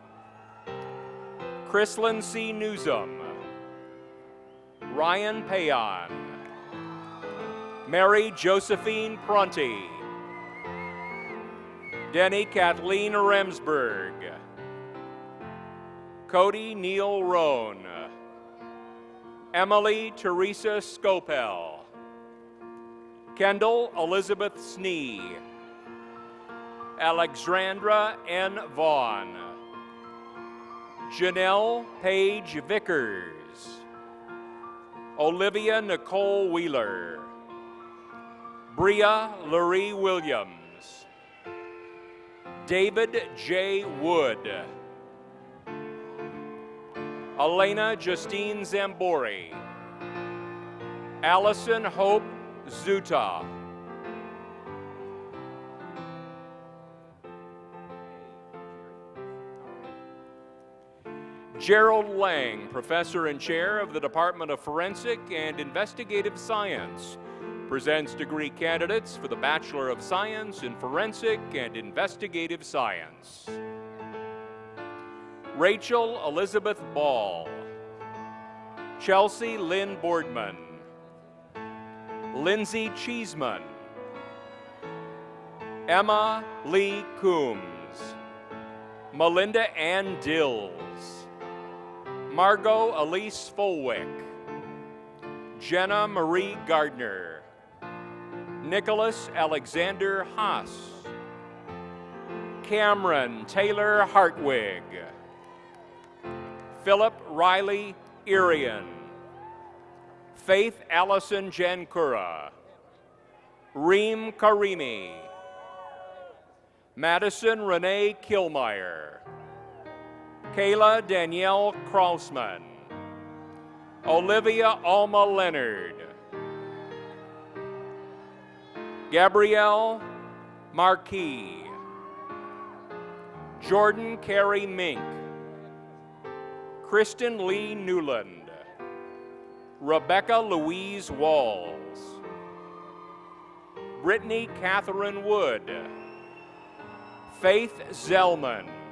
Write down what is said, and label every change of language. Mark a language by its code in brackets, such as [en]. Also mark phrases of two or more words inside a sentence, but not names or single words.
[en] Chrislyn C. Newsom. Ryan Payon. Mary Josephine Prunty. Denny Kathleen Remsburg, Cody Neil Roan, Emily Teresa Scopel, Kendall Elizabeth Snee, Alexandra N. Vaughn, Janelle Paige Vickers, Olivia Nicole Wheeler, Bria Lurie Williams, David J. Wood, Elena Justine Zambori, Allison Hope Zuta, Gerald Lang, Professor and Chair of the Department of Forensic and Investigative Science, presents degree candidates for the Bachelor of Science in Forensic and Investigative Science. Rachel Elizabeth Ball, Chelsea Lynn Boardman, Lindsay Cheeseman, Emma Lee Coombs, Melinda Ann Dills, Margot Elise Folwick, Jenna Marie Gardner, Nicholas Alexander Haas, Cameron Taylor Hartwig, Philip Riley Irian, Faith Allison Jankura, Reem Karimi, Madison Renee Kilmeyer, Kayla Danielle Krausman, Olivia Alma Leonard, Gabrielle Marquis, Jordan Carey Mink, Kristen Lee Newland, Rebecca Louise Walls, Brittany Catherine Wood, Faith Zellman,